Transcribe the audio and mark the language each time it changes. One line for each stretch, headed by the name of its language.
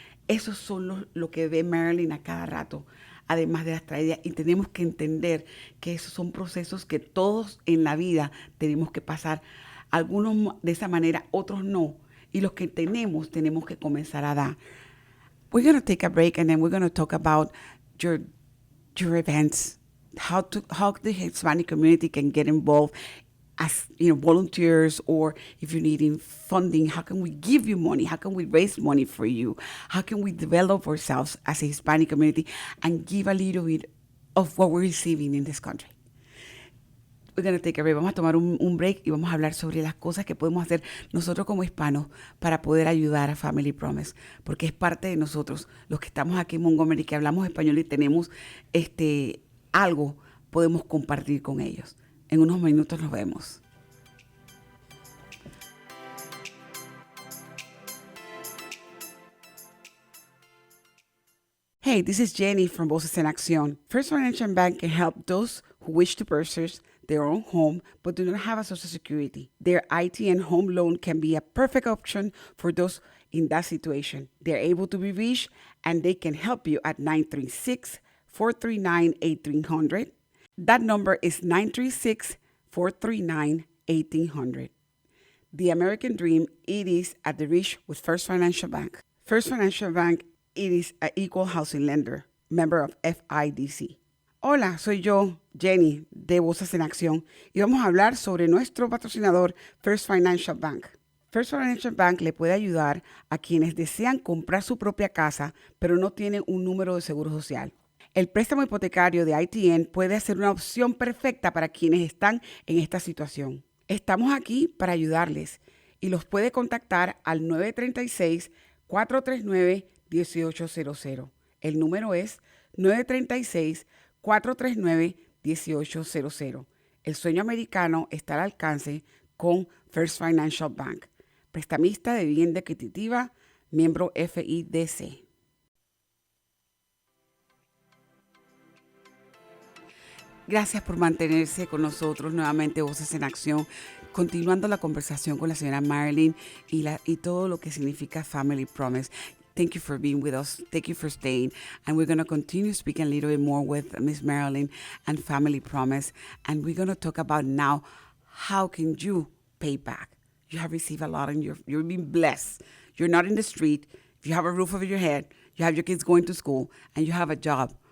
Spanish: Esos son lo que ve Marilyn a cada rato, además de las tragedias. Y tenemos que entender que esos son procesos que todos en la vida tenemos que pasar. Algunos de esa manera, otros no. Y los que tenemos que comenzar a dar.
English: We're going to take a break and then we're going to talk about your events, how the Hispanic community can get involved as volunteers, or if you're needing funding, how can we give you money? How can we raise money for you? How can we develop ourselves as a Hispanic community and give a little bit of what we're receiving in this country? We're going to take a break.
Spanish: Vamos a tomar un break y vamos a hablar sobre las cosas que podemos hacer nosotros como hispanos para poder ayudar a Family Promise, porque es parte de nosotros, los que estamos aquí en Montgomery, que hablamos español y tenemos algo, podemos compartir con ellos. En unos minutos nos vemos.
English: Hey, this is Jenny from Voces En Accion. First Financial Bank can help those who wish to purchase their own home but do not have a Social Security. Their IT and home loan can be a perfect option for those in that situation. They're able to be reached and they can help you at 936-439-1800. That number is 936-439-1800. The American Dream, it is at the reach with First Financial Bank. First Financial Bank, it is an equal housing lender, member of FIDC.
Spanish: Hola, soy yo, Jenny, de Voces en Acción, y vamos a hablar sobre nuestro patrocinador, First Financial Bank. First Financial Bank le puede ayudar a quienes desean comprar su propia casa, pero no tienen un número de seguro social. El préstamo hipotecario de ITN puede ser una opción perfecta para quienes están en esta situación. Estamos aquí para ayudarles y los puede contactar al 936-439-1800. El número es 936-439-1800. El sueño americano está al alcance con First Financial Bank. Prestamista de vivienda adquisitiva, miembro FIDC. Gracias por mantenerse con nosotros nuevamente, Voces en Acción, continuando la conversación con la señora Marilyn y todo lo que significa Family Promise.
English: Thank you for being with us. Thank you for staying. And we're going to continue speaking a little bit more with Miss Marilyn and Family Promise. And we're going to talk about now, how can you pay back? You have received a lot and you're being blessed. You're not in the street. If you have a roof over your head, you have your kids going to school, and you have a job.